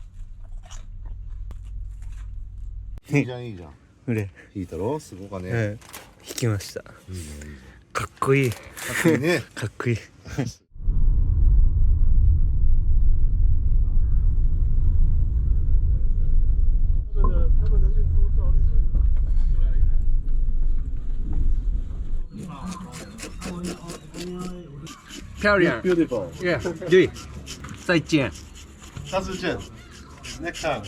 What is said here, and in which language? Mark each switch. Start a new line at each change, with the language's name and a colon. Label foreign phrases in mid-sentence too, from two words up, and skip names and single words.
Japanese: いいじゃんいいじゃん。これ引いたろすごかね。引きました。かっこいい。かっこいいね。かっこいい。
Chinese: 漂亮。
English: Beautiful.
Chinese: Yeah. 对。再见。下次见。
English: Next time.